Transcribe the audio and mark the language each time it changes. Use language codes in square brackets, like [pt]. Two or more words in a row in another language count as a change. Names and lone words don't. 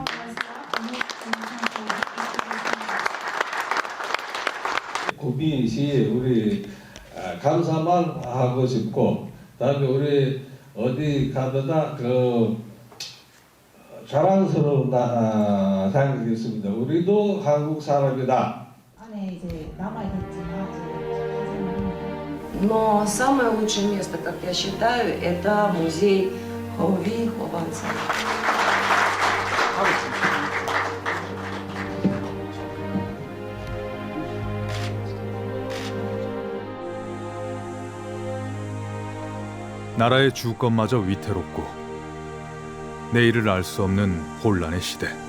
[ko] 구비시 우리 감사만 하고 싶고, 그다음에 우리 어디 가더나 그 자랑스러운 상이 있습니다. 우리도 한국 사람이다. 안에 이제 남아있겠지만 [ru] Но самое лучшее место, как я считаю, это музей Хоуви Хованца. [ko] 나라의 주권마저 위태롭고 내일을 알 수 없는 혼란의 시대.